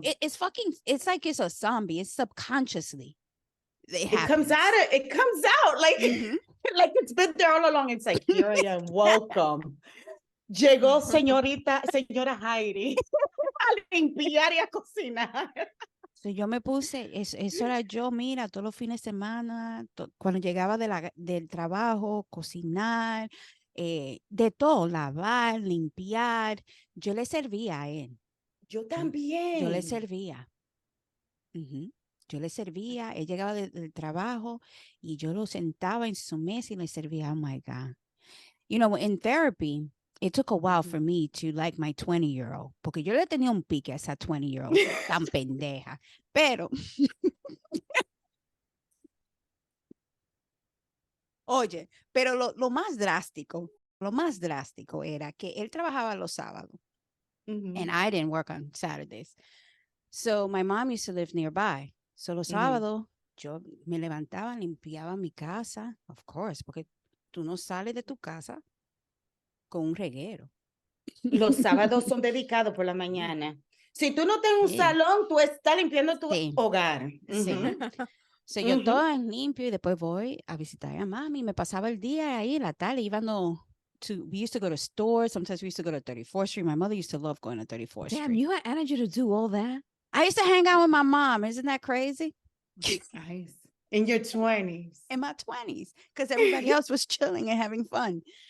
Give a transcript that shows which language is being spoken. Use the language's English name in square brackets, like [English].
[English] It's fucking, it's like it's a zombie. It's subconsciously. It comes out. It comes out like, like it's been there all along. It's like, here I am. Welcome. [Spanish] Llegó señora Heidi a limpiar y a cocinar. [English] So [Spanish] yo me puse, eso era yo, mira, todos los fines de semana, cuando llegaba del trabajo, cocinar, de todo, lavar, limpiar. Yo le servía a él. Yo también. Yo le servía. Yo le servía, él llegaba del trabajo y yo lo sentaba en su mesa y le servía. [English] Oh my God. [Spanish] You know, in therapy, it took a while for me to like my 20-year-old, porque yo le tenía un pique a esa 20-year-old tan pendeja. Pero, oye, pero lo más drástico era que él trabajaba los sábados. [English] And I didn't work on Saturdays. So my mom used to live nearby. [Spanish] So los sábados yo me levantaba, limpiaba mi casa, [English] of course, [Spanish] porque tú no sales de tu casa con un reguero. Los sábados son dedicados por la mañana. Si tú no tienes un salón, tú estás limpiando tu hogar. Sí. [English] So [Spanish] yo todo limpio y después voy a visitar a mami. Me pasaba el día ahí, la tarde, [English] we used to go to stores. Sometimes we used to go to 34th Street. My mother used to love going to 34th Street. Damn, you had energy to do all that? I used to hang out with my mom. Isn't that crazy? Nice. In your 20s. In my 20s. Because everybody else was chilling and having fun.